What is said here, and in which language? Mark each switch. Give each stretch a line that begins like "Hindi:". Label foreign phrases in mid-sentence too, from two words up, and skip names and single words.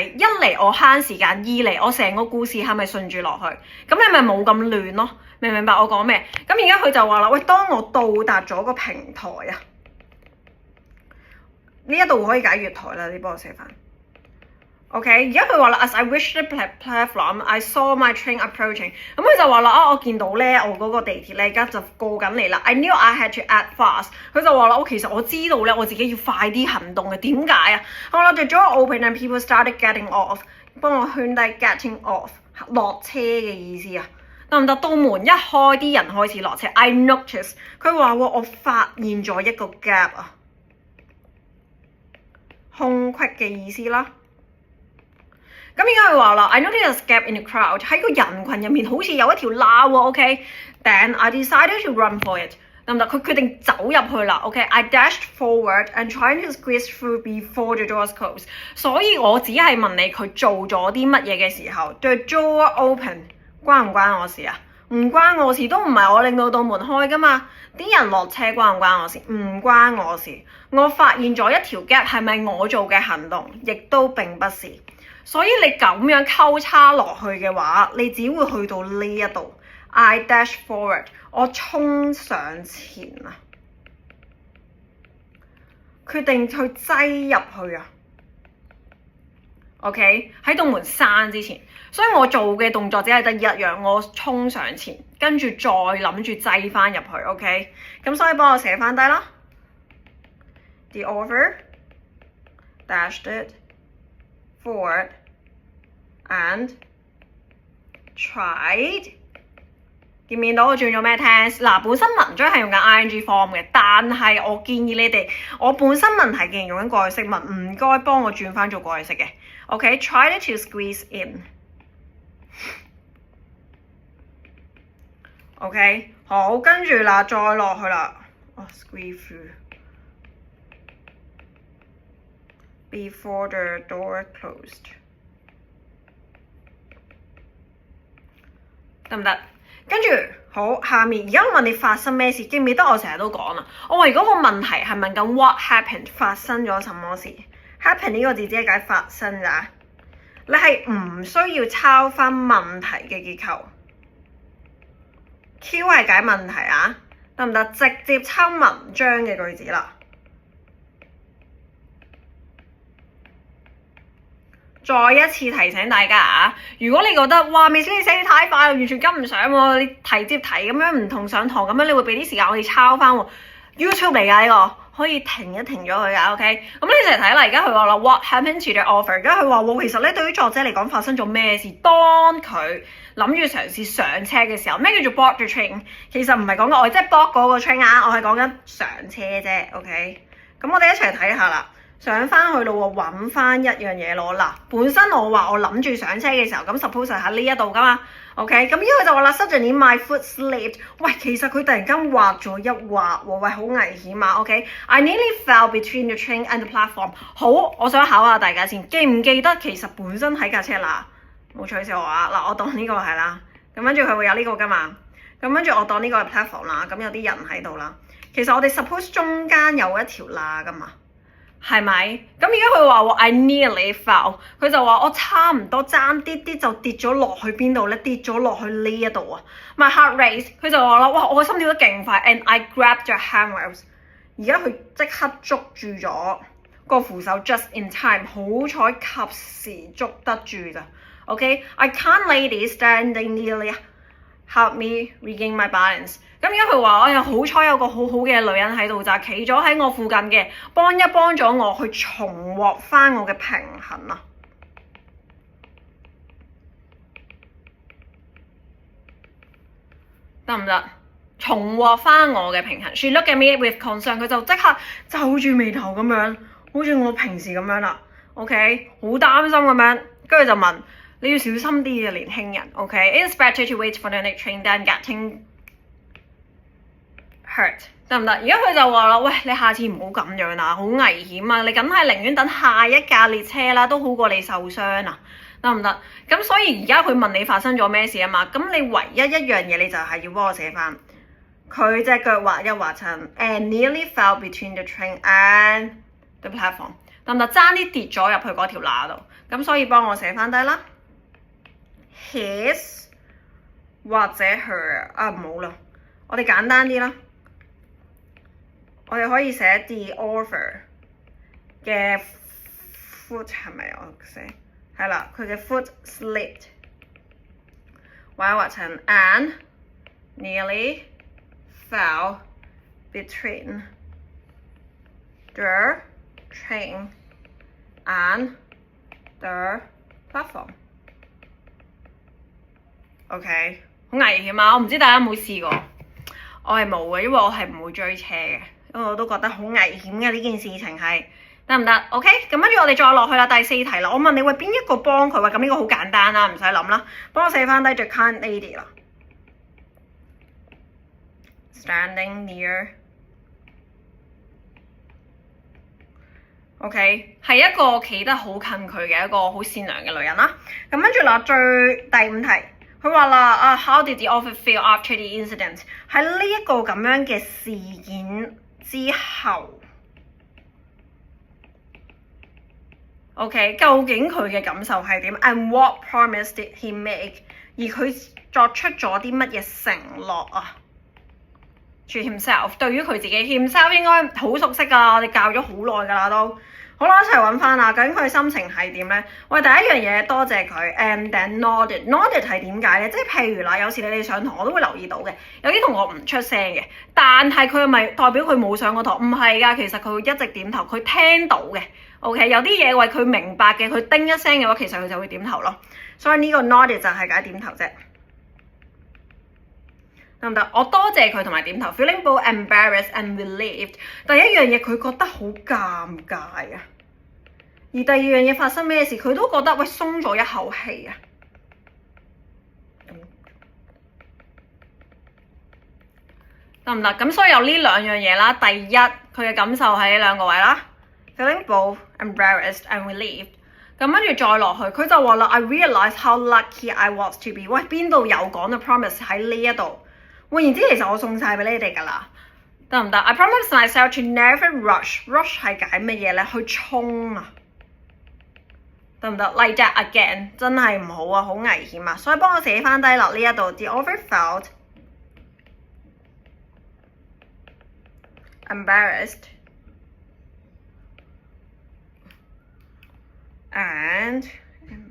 Cantonese: 一嚟我慳時間，二嚟我成個故事係咪順住落去？咁你咪冇咁亂咯？明唔明白我講咩？咁而家佢就話啦，喂，當我到達咗個平台啊，呢一度可以解月台啦，你幫我寫翻。OK， 而家佢話啦 ，
English: As I reached the platform, I saw my train approaching。
Cantonese: 咁佢就話啦，我見到咧，我嗰個地鐵咧而家就過緊嚟啦。
English: I knew I had to act fast。
Cantonese: 佢就話啦，其實我知道咧，我自己要快啲行動嘅。點解啊？好啦，
English: the door opened and people started getting off。
Cantonese: 幫我圈低
English: getting off
Cantonese: 落車嘅意思啊，得唔得？到門一開，啲人開始落車。
English: I noticed。
Cantonese: 佢話我發現咗一個 gap 啊，空隙嘅意思啦。咁而家佢話啦
English: ，I noticed a gap in the crowd，
Cantonese: 喺個人群入面好似有一條罅喎 ，OK。
English: Then I decided to run for it，
Cantonese: 得唔得？佢決定走入去啦
English: ，OK。I dashed forward and trying to squeeze through before the doors closed。
Cantonese: 所以我只係問你佢做咗啲乜嘢嘅時候 ，
English: the door open
Cantonese: 關唔關我事啊？唔關我事，都唔係我令到道門開噶嘛。啲人落車關唔關我事？唔關我事。我發現咗一條 gap 係咪我做嘅行動？亦都並不是。所以你咁樣溝叉落去嘅話，你只會去到呢一度。
English: I dash forward，
Cantonese: 我衝上前啊，決定去擠入去啊。OK， 喺道門閂之前，所以我做嘅動作只係得一樣，我衝上前，跟住再諗住擠翻入去。OK， 咁所以幫我寫翻低啦。
English: The author dashed it forward and tried。
Cantonese: 見唔見到我轉咗咩 tense？ 嗱，本身文章係用緊
English: ing form
Cantonese: 嘅，但係我建議你哋，我本身問題既然用緊過去式文，唔該幫我轉翻做過去式嘅。OK，
English: tried to squeeze in。
Cantonese: OK， 好，跟住啦，再落去啦。
English: squeeze through before the door closed。
Cantonese: 得唔得？跟住好，下面而家我問你發生咩事，記唔記得我成日都講啦？我話如果個問題係問緊
English: what happened，
Cantonese: 發生咗什麼事 ？happen 呢個字只係解發生咋，你係唔需要抄翻問題嘅結構。Q 係解問題啊，得唔得？直接抄文章嘅句子啦。再一次提醒大家啊，如果你覺得哇，Miss 你寫得太快，完全跟唔上喎，你題接題咁樣唔同上堂咁樣，你會俾啲時間我哋抄翻喎。YouTube 嚟㗎呢個，可以停一停咗佢㗎 ，OK？咁你一齊睇啦，而家佢話啦 ，
English: What happened to the offer？
Cantonese: 而家佢話喎，其實咧對於作者嚟講發生咗咩事？當佢諗住嘗試上車嘅時候，咩叫做
English: board the train？
Cantonese: 其實唔係講緊我即係 board 嗰個 train 啊，我係講緊上車啫 ，OK？咁我哋一齊睇下啦。上翻去咯喎，揾翻一樣嘢攞嗱。本身我話我諗住上車嘅時候，咁 suppose 係喺呢一度噶嘛 ，OK？咁因為就話啦 ，
English: suddenly my foot slipped。
Cantonese: 喂，其實佢突然間滑咗一滑喎，喂，好危險啊 ，OK？
English: I nearly fell between the train and the platform。
Cantonese: 好，我想考下大家先，記唔記得其實本身喺架車嗱，冇取笑我啊，嗱，我當呢個係啦，咁跟住佢會有呢個噶嘛，咁跟住我當呢個係 platform 啦，咁有啲人喺度啦。其實我哋 suppose 中間有一條罅噶嘛。係咪？咁而家佢話喎
English: I nearly fell，
Cantonese: 佢就話我差唔多爭啲啲就跌咗落去邊度咧？跌咗落去呢一度啊 ！
English: My heart raced，
Cantonese: 佢就話啦，哇！我個心跳得勁快 ，
English: and I grabbed the handrails。
Cantonese: 而家佢即刻捉住咗個扶手
English: just in time，
Cantonese: 好彩及時捉得住咋。
English: OK，I can't lady standing nearly help me regain my balance。
Cantonese: 咁而家佢話：哎呀，好彩有個好好嘅女人喺度咋，企咗喺我附近嘅，幫咗我去重獲翻我嘅平衡啊！得唔得？重獲翻我嘅平衡。
English: She looked at me with concern，
Cantonese: 佢就即刻皺住眉頭咁樣，好似我平時咁樣啦。OK， 好擔心咁樣，跟住就問：你要小心啲嘅年輕人。OK，
English: it's better to wait for the next train than getting hurt，
Cantonese: 得唔得？而家佢就話啦，喂，你下次唔好咁樣啦，好危險啊！你梗係寧願等下一架列車啦，都好過你受傷啊，得唔得？咁所以而家佢問你發生咗咩事啊嘛，咁你唯一一樣嘢你就係要幫我寫翻，佢隻腳滑一滑親
English: and nearly fell between the train and the platform，
Cantonese: 得唔得？爭啲跌咗入去嗰條罅度，咁所以幫我寫翻低啦。His 或者 her 啊，唔好啦，我哋簡單啲啦。我哋可以寫
English: the author
Cantonese: 嘅 foot 係咪我寫？係啦，佢嘅
English: foot slipped，
Cantonese: 滑一滑親
English: and nearly fell between the train and the platform。
Cantonese: OK， 好危險啊！我唔知大家有冇試過，我係冇嘅，因為我係唔會追車嘅。因為我都覺得好危險嘅呢件事情係得唔得 ？OK， 咁跟住我哋再落去啦，第4題啦。我問你喂邊一個幫佢？喂，咁呢個好簡單啦，唔使諗啦，幫我寫翻低
English: the kind lady
Cantonese: 啦 ，
English: standing near。
Cantonese: OK， 係一個企得好近佢嘅一個好善良嘅女人啦。咁跟住啦，第5題，佢話啦啊 ，
English: How did the author feel after the incident？
Cantonese: 喺呢一個咁樣嘅事件之後 ，OK， 究竟佢嘅感受係點 ？
English: And what promise did he make？
Cantonese: 而佢作出咗啲乜嘢承諾啊 ？
English: To himself，
Cantonese: 對於佢自己 himself 應該好熟悉㗎，我哋教咗好耐㗎啦都。好啦，一齊揾翻啦，究竟佢心情係點咧？喂，第一樣嘢多謝佢 ，
English: and then nodded
Cantonese: 係點解咧？即係譬如啦，有時你哋上堂我都會留意到嘅，有啲同學唔出聲嘅，但係佢係咪代表佢冇上過堂？唔係㗎，其實佢會一直點頭，佢聽到嘅。OK， 有啲嘢為佢明白嘅，佢叮一聲嘅話，其實佢就會點頭咯。所以呢個 nodded 就係解點頭啫。得唔得？我多謝佢同埋點頭 ，
English: feeling both embarrassed and relieved。
Cantonese: 第一樣嘢佢覺得好尷尬啊，而第二樣嘢發生咩事佢都覺得喂鬆咗一口氣啊。得唔得？咁所以有呢兩樣嘢啦。第一，佢嘅感受喺呢兩個位啦 ，
English: feeling both embarrassed and relieved。
Cantonese: 咁跟住再落去，佢就話啦 ，
English: I realized how lucky I was to be。
Cantonese: 喂，邊度有講到 promise 喺呢一度？換言之，其實我送晒俾你哋㗎啦，得唔得 ？
English: I promise myself to never rush。
Cantonese: rush 係解乜嘢咧？去衝啊，得唔得 ？
English: Like that again，
Cantonese: 真係唔好啊，好危險啊！所以幫我寫翻低落呢一度 ，
English: the author felt embarrassed and